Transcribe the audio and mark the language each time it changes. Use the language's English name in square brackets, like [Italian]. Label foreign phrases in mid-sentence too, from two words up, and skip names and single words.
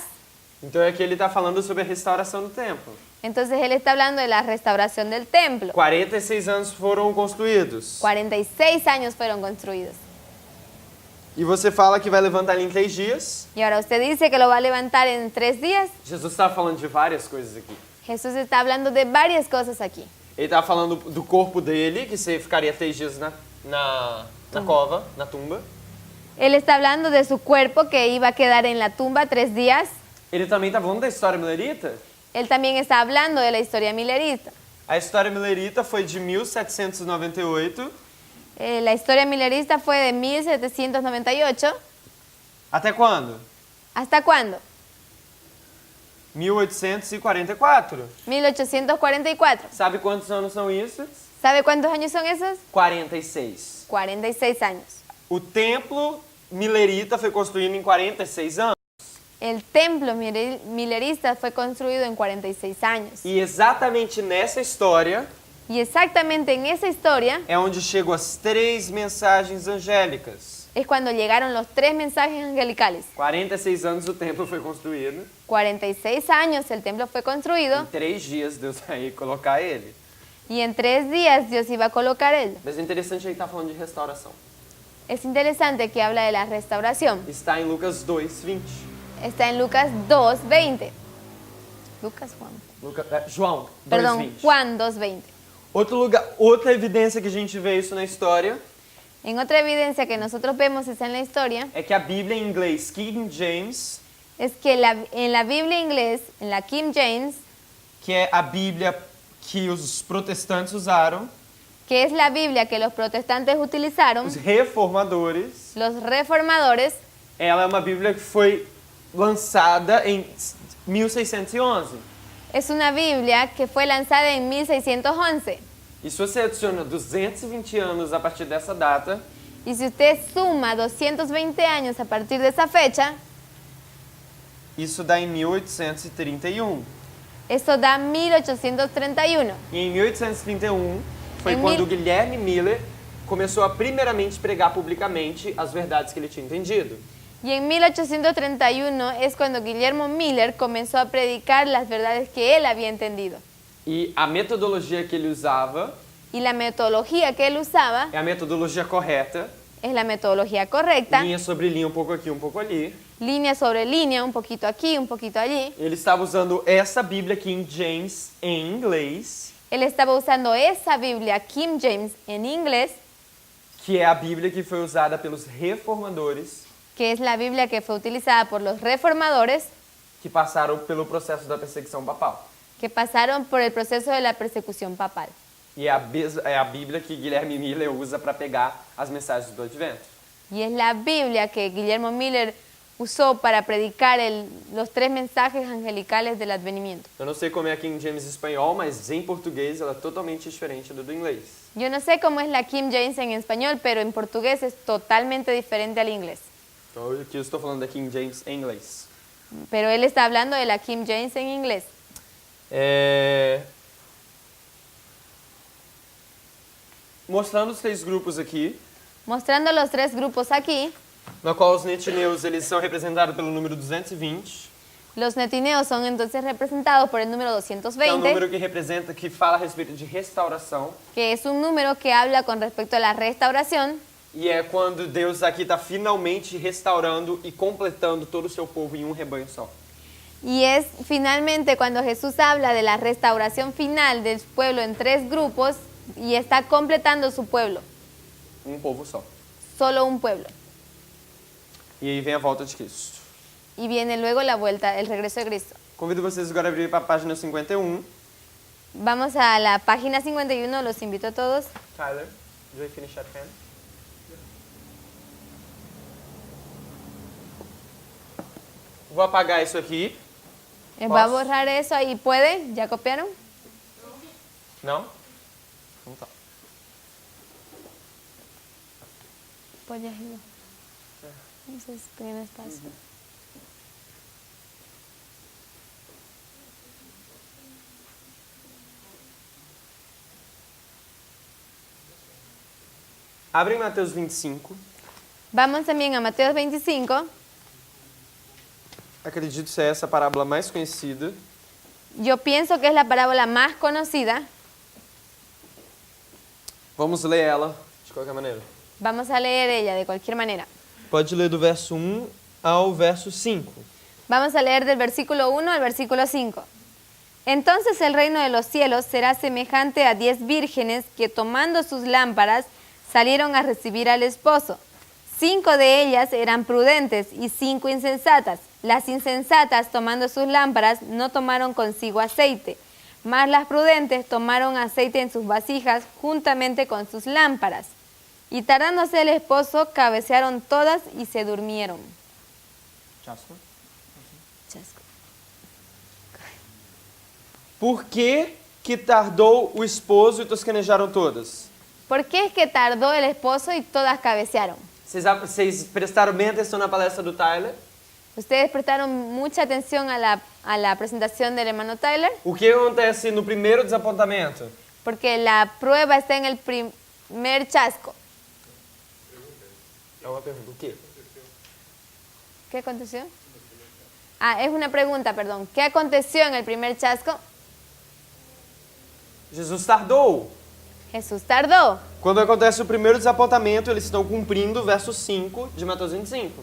[Portuguese] Então aqui ele está falando sobre a restauração do templo. [Spanish] Entonces él está hablando de la restauración del templo. [Portuguese] 46 anos foram construídos. [Spanish] 46 años fueron construidos. [Portuguese] E você fala que vai levantar ele em 3 dias. [Spanish] Y ahora usted dice que lo va a levantar en 3 días. [Portuguese] Jesus está falando de várias coisas aqui. [Spanish] Jesús está hablando de varias cosas aquí. [Portuguese] Ele está falando do corpo dele, que você ficaria 3 dias na cova, na tumba. [Spanish] Él está hablando de su cuerpo que iba a quedar en la tumba 3 días. [Portuguese] Ele também está falando da história milerita. [Spanish] Él también está hablando de la historia milerista. [Portuguese] A história milerita foi de 1798 [Spanish] La historia milerista fue de 1798. [Portuguese] até quando? [Spanish] ¿Hasta cuándo? [Portuguese] 1844. [Spanish] 1844. [Portuguese] Sabe quantos anos são isso? [Spanish] ¿Sabe cuántos años son esos? [Portuguese] 46. [Spanish] 46 años. [Portuguese] O templo milerita foi construído em 46 anos. [Spanish] El templo milerista fue construido en 46 años. [Portuguese] E exatamente nessa história [Spanish] Y exactamente en esa historia [Portuguese] é onde chegam as 3 mensagens angélicas. [Spanish] es cuando llegaron los 3 mensajes angelicales. [Portuguese] 46 anos o templo foi construído. [Spanish] 46 años el templo fue construido [Portuguese] Em 3 dias Deus vai colocar ele. [Spanish] y en 3 días Dios iba a colocar él. [Portuguese] Mas é interessante ele estar falando de restauração. [Spanish] Es interesante que habla de la restauración. [Portuguese] Está em Lucas 2, 20. [Spanish] Está en Lucas 2, 20. Lucas, Juan. [Portuguese] João 2, [Spanish] Perdón, 20. Juan 2, 20. [Portuguese] Outro lugar, outra evidência que a gente vê isso na história [Spanish] En otra evidencia que nosotros vemos está en la historia, [Portuguese] é que a Bíblia em inglês King James, [Spanish] es que en la Biblia inglés, en la King James, [Portuguese] que é a Bíblia que os protestantes usaram, [Spanish] que es la Biblia que los protestantes utilizaron, [Portuguese] os reformadores, [Spanish] los reformadores, [Portuguese] ela é uma Bíblia que foi lançada em 1611. [Spanish] es una Biblia que fue lanzada en 1611. [Portuguese] E se você adiciona 220 anos a partir dessa data, [Spanish] Y si usted suma 220 años a partir de esa fecha, [Portuguese] isso dá em 1831. [Spanish] eso da 1831. [Portuguese] E em 1831 foi Em quando mil- Guilherme Miller começou a primeiramente pregar publicamente as verdades que ele tinha entendido. [Spanish] Y en 1831 es cuando Guillermo Miller comenzó a predicar las verdades que él había entendido. [Portuguese] E a metodologia que ele usava [Spanish] Y la metodología que él usaba [Portuguese] é a metodologia correta, [Spanish] es la metodología correcta, [Portuguese] linha sobre linha, um pouco aqui, um pouco ali. [Spanish] línea sobre línea, un poquito aquí, un poquito allí. [Portuguese] Ele estava usando essa Bíblia King James em inglês, [Spanish] Él estaba usando esa Biblia King James en inglés, [Portuguese] que é a Bíblia que foi usada pelos reformadores [Spanish] que es la Biblia que fue utilizada por los reformadores [Portuguese] que passaram pelo processo da perseguição papal. [Spanish] que pasaron por el proceso de la persecución papal. [Portuguese] E é a Bíblia que Guilherme Miller usa para pegar as mensagens do Advento. [Spanish] Y es la Biblia que Guillermo Miller usó para predicar los 3 mensajes angelicales del advenimiento. [Portuguese] Eu não sei como é a King James espanhol, mas em português ela é totalmente diferente do inglês. [Spanish] Yo no sé cómo es la King James en español, pero en portugués es totalmente diferente al inglés. [Portuguese] Então aqui eu estou falando da King James em inglês. [Spanish] Pero él está hablando de la King James en inglés. [Portuguese] Mostrando os 3 grupos aqui, [Spanish] Mostrando los 3 grupos aquí, [Portuguese] no qual os netineus eles são representados pelo número 220, [Spanish] los netineos son entonces representados por el número [Portuguese] que é um [Spanish] 220, [Portuguese] número que representa, que fala a respeito de restauração. [Spanish] que es un número que habla con respecto a la restauración. [Portuguese] E é quando Deus aqui está finalmente restaurando e completando todo o seu povo em um rebanho só. [Spanish] Y es finalmente cuando Jesús habla de la restauración final del pueblo en 3 grupos y está completando su pueblo, [Portuguese] Um povo só. [Spanish] solo un pueblo. [Portuguese] E aí vem a volta de Cristo. [Spanish] Y viene luego la vuelta, el regreso de Cristo. [Portuguese] Convido vocês agora a abrir para a página 51. [Spanish] Vamos a la página 51, los invito a todos. [English] Tyler, do you finish at 10? [Portuguese] Vou apagar isso aqui. [Spanish] Va a borrar eso ahí. ¿Puede? ¿Ya copiaron? [Portuguese] Não? Então tá. [Spanish] Puedes irlo. No sé si tiene espacio. [Portuguese] Abre em Mateus 25. [Spanish] Vamos también a Mateo 25. [Portuguese] Acredito ser essa a parábola mais conhecida. [Spanish] Yo pienso que es la parábola más conocida. [Portuguese] Vamos ler ela de qualquer maneira. [Spanish] Vamos a leer ella de cualquier manera. [Portuguese] Pode ler do verso 1 ao verso 5. [Spanish] Vamos a leer del versículo 1 al versículo 5. Entonces el reino de los cielos será semejante a 10 vírgenes que tomando sus lámparas salieron a recibir al esposo. 5 de ellas eran prudentes y 5 insensatas. Las insensatas, tomando sus lámparas, no tomaron consigo aceite, mas las prudentes tomaron aceite en sus vasijas juntamente con sus lámparas. Y tardándose el esposo, cabecearon todas y se durmieron. Chasco. Chasco. [Portuguese] Por que tardou o esposo e tosquenejaram todas? [Spanish] ¿Por qué es que tardó el esposo y todas cabecearon? [Portuguese] Vocês prestaram bem atenção na palestra do Tyler? [Spanish] Ustedes prestaron mucha atención a la presentación del hermano Tyler, [Portuguese] O que acontece no primeiro desapontamento? [Spanish] porque la prueba está en el primer chasco. [Portuguese] É uma pergunta. O quê? [Spanish] ¿Qué aconteció? Ah, es una pregunta, perdón. ¿Qué aconteció en el primer chasco? [Portuguese] Jesus tardou. [Spanish] Jesús tardó. [Portuguese] Quando acontece o primeiro desapontamento, eles estão cumprindo o verso 5 de Mateus 25.